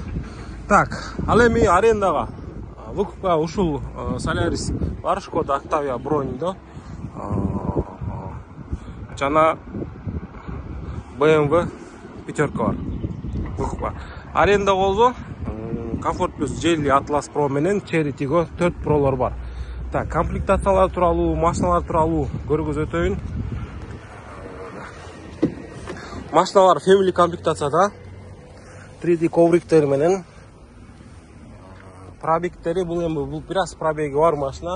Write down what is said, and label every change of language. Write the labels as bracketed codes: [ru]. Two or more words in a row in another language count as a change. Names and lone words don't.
[ky] Так, ал эми арендага укукка ушул Solaris бар, Skoda Octavia броньдо жана BMW пятерка бар. Укукка аренда болду. Comfort Plus Jelly Atlas Pro менен Cherry Tiggo 4 Pro'лор бар. Так, комплектациялар тууралуу, машиналар тууралуу көргөзүп өтөйүн. Машиналар Family комплектацияда 3D ковриктер менен. Пробегтери бул бир аз пробеги бар машина.